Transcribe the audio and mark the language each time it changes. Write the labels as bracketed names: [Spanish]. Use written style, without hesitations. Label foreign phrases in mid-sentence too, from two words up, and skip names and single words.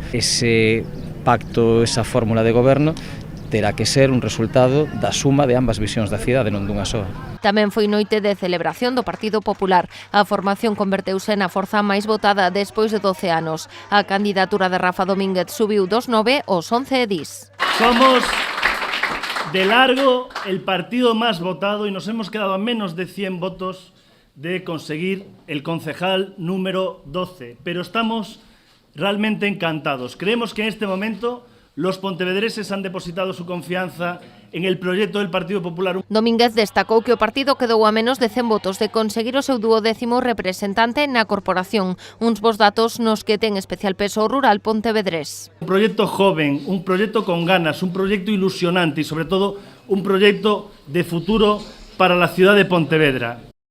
[Galician] Ese pacto, esa fórmula de goberno, terá que ser un resultado da suma de ambas visións da cidade, non dunha soa. Tamén foi noite de celebración do Partido Popular. A formación converteuse na forza máis votada despois de 12 anos. A candidatura de Rafa Domínguez subiu dos 9 aos 11 edís. [Spanish] Somos de largo el partido más votado y nos hemos quedado a menos de 100 votos de conseguir el concejal número 12. Pero estamos realmente encantados. Creemos que en este momento los pontevedreses han depositado su confianza en el proyecto del Partido Popular. [Galician] Domínguez destacou que o partido quedou a menos de 100 votos de conseguir o seu 12º representante na corporación, uns bos datos nos que ten especial peso o rural pontevedrés. [Spanish] Un proyecto joven, un proyecto con ganas, un proyecto ilusionante y sobre todo un proyecto de futuro para la ciudad de Pontevedra.